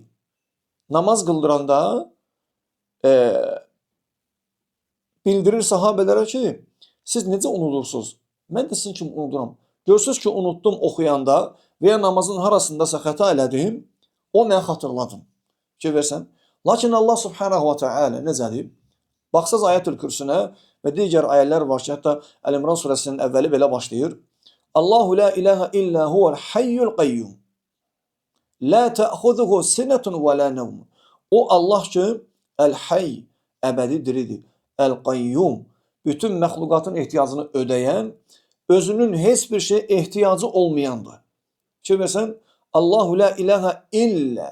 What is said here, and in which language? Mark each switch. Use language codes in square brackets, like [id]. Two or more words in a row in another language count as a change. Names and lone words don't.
[az] Namaz qıldıranda bildirir sahabələrə ki, siz necə unudursunuz? Mən də sizin kimi unuduram. Görürsünüz ki, unutdum oxuyanda və ya namazın harasındasa xəta elədim, O mən xatırladım. Fikir versən. Lakin Allah [ar] سبحانه وتعالى [az] necə deyib? Baxsaz ayətül kürsünə və digər ayələr var ki, hətta Əl-İmran surəsinin əvvəli belə başlayır. [ar] الله لا إله إلا هو الحي القيوم. لا تأخذه سنة ولا نوم. [az] O Allah ki, Əl-Hayy, əbədi diridir. Əl-Qayyum, bütün məxluqatın ehtiyacını ödəyən, özünün heç bir şey ehtiyacı olmayandır. Fikir versən, [ar] الله لا إله إلا.